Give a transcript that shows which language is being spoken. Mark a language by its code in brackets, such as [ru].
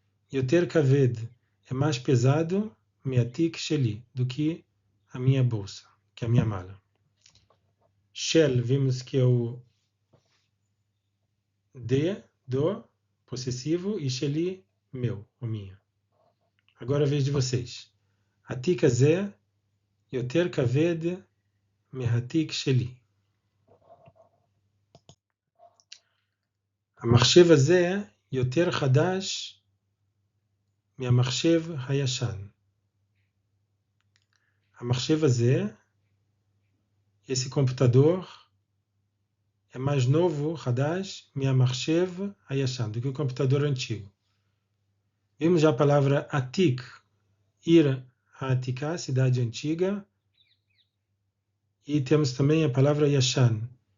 [he] יותר כבד [pt] é mais pesado [he] מהתיק שלי, [pt] do que a minha bolsa, que a minha mala. Shel, vimos que é o do, possessivo, e sheli, meu, ou minha. Agora a vez de vocês. [he] התיק הזה יותר כבד מהתיק שלי. המחשב הזה יותר חדש מהמחשב הישן. המחשב הזה, [pt] esse computador, é mais novo, חדש, [he] מהמחשב הישן, [pt] do que o computador antigo. Vimos já a palavra atik, ir a Atika, cidade antiga, e temos também a palavra yashan.